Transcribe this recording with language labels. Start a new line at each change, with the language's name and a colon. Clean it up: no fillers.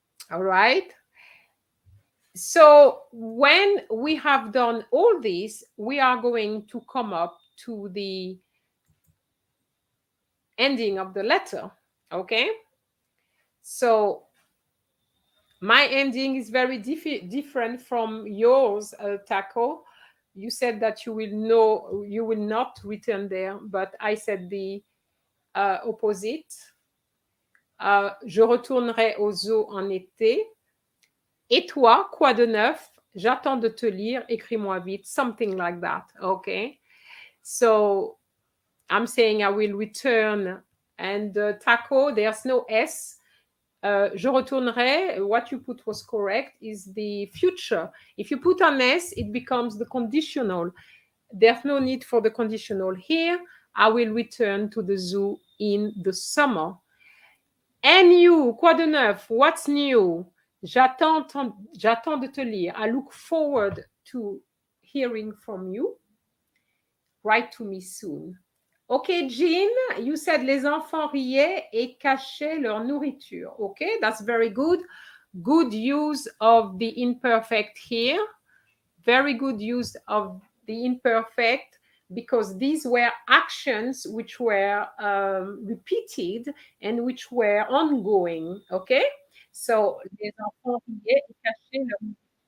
English: All right. So when we have done all this, we are going to come up to the ending of the letter. Okay. So my ending is very different from yours, Taco. You said that you will not return there, but I said the opposite.
French: Je retournerai au zoo en été. Et toi, quoi de neuf? J'attends de te lire. Écris-moi vite.
English: Something like that. Okay. So I'm saying I will return. And Taco, there's no S.
French: Je retournerai.
English: What you put was correct. Is the future. If you put an S, it becomes the conditional. There's no need for the conditional here. I will return to the zoo in the summer. And you,
French: quoi de neuf?
English: What's new?
French: J'attends de te lire.
English: I look forward to hearing from you. write to me soon. Okay, Jean, you said
French: les enfants riaient et cachaient leur nourriture.
English: Okay, that's very good. Good use of the imperfect here. Very good use of the imperfect because these were actions which were repeated and which were ongoing. Okay, so
French: les enfants riaient et cachaient leur nourriture.